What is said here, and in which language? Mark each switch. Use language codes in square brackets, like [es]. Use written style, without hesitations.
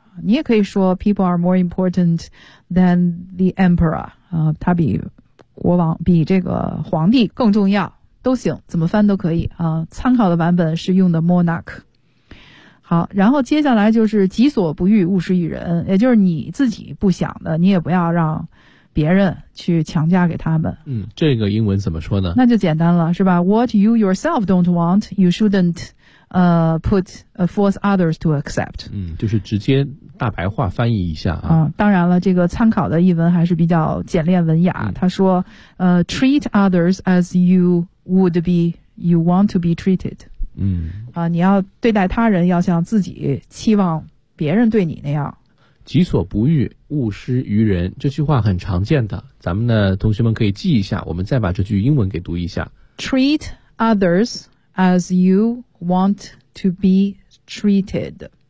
[zh] 你也可以说 [en] people are more important than the emperor. [zh] 啊，他比国王，比这个皇帝更重要，都行，怎么翻都可以啊。参考的版本是用的 monarch。好，然后接下来就是己所不欲，勿施于人，也就是你自己不想的，你也不要让别人去强加给他们。嗯，这个英文怎么说呢？那就简单了，是吧？ [en] What you yourself don't want, you shouldn't put a force others to accept. [zh] 嗯，就是直接大白话翻译一下啊。当然了，这个参考的译文还是比较简练文雅。他说 [en] treat others as you would be, you want to be treated. 嗯。 [zh] 你要对待他人要像自己期望别人对你那样。己所不欲，勿施于人，这句话很常见的，咱们的同学们可以记一下，我们再把这句英文给读一下。 [en] Treat others as you want to be treated.